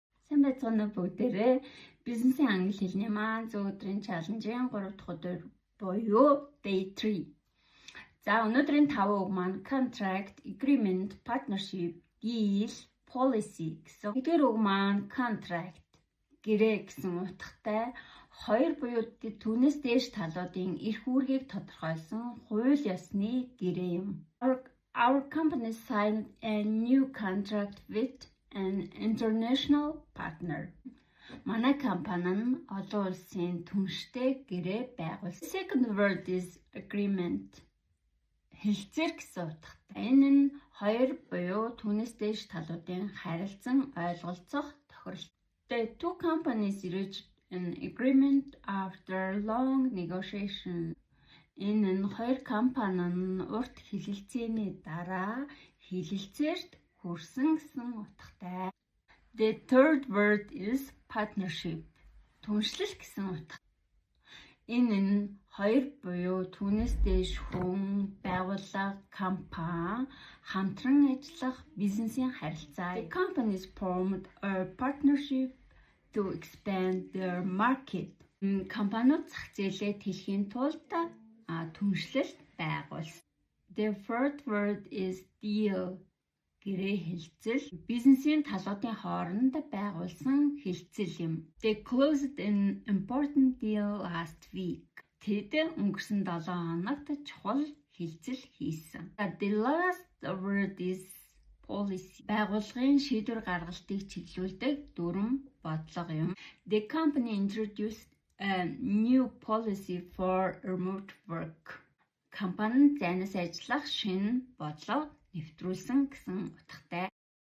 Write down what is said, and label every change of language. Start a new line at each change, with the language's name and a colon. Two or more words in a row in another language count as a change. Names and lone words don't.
Mongolian: Сайн байцгаана уу бүгдээрээ. Бизнесийн англи хэлний маань зөө өдрийн чаленжийн 3 дахь өдөр буюу day 3. За өнөөдрийн 5 үг маань
English: contract, agreement, partnership, deal, policy
Mongolian: гэсэн. Эдгээр үг маань contract гэрээ гэсэн утгатай 2 буюу түүнээс дээш талуудын эрх үүргийг тодорхойлсон хууль ёсны гэрээ юм.
English: Our company signed a new contract with an international partner.
Mongolian: Манай компани нь олон улсын түнштэй гэрээ байгуулсан.
English: Second word is agreement.
Mongolian: Хэлцээр гэсэн утгатай. Энэ нь 2 буюу түүнээс дээш талуудын харилцан ойлголцох тохирол.
English: The two companies reached an agreement after long negotiation.
Mongolian: Энэ нь 2 компани нь урт хэлэлцээний дараа хэлэлцээрт хүрсэн гэсэн утгатай.
English: The third word is partnership.
Mongolian: Түншлэл гэсэн утга. Энэ нь 2 буюу түүнээс дээш хүн, байгууллага, компани хамтран ажиллах бизнесийн харилцаа.
English: The companies formed a partnership to expand their market.
Mongolian: Компаниуд зах зээлээ тэлхийн тулд түншлэл байгуулсан.
English: The fourth word is deal.
Mongolian: Гэрээ хэлцэл. Бизнесийн талуудын хооронд байгуулсан хэлцэл юм.
English: They closed an important deal last week.
Mongolian: Тэд өнгөрсөн 7 хоногт чухал хэлцэл хийсэн.
English: The last word is policy.
Mongolian: Байгууллагын шийдвэр гаргалтыг чиглүүлдэг дүрм бодлого юм.
English: The company introduced a new policy for remote work.
Mongolian: Компани зайнаас ажиллах шинэ бодлого нэвтрүүлсэн гэсэн утгатай.